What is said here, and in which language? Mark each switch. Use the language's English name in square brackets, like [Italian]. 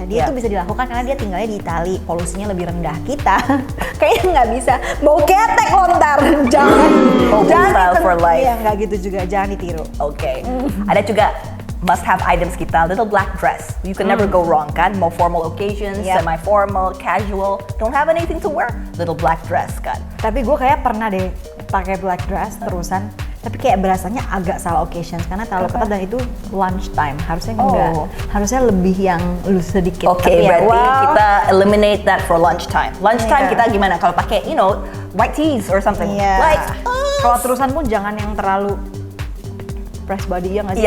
[Indonesian] Dia tuh bisa dilakukan karena dia tinggalnya di Itali, polusinya lebih rendah. Kita kayaknya nggak bisa. Bau ketek lo ntar. Jangan [English] style for life. [Indonesian] Iya nggak gitu juga, jangan ditiru. Oke. Ada juga must-have items kita, little black dress. [English] You can never go wrong [Indonesian] kan? [English] Mau formal occasions, semi-formal, casual, don't have anything to wear, little black dress kan? [Indonesian] Tapi gue kayak pernah deh pakai black dress terusan, tapi kayak berasanya agak salah occasions karena terlalu ketat dan itu lunch time. Harusnya enggak, harusnya lebih yang loose sedikit. Oke, berarti kita [English] eliminate that for lunch time. Lunch time [Indonesian] kita gimana? Kalau pakai, [English] white tees or something. Like, [Indonesian] kalau terusan pun jangan yang terlalu press body ya nggak sih?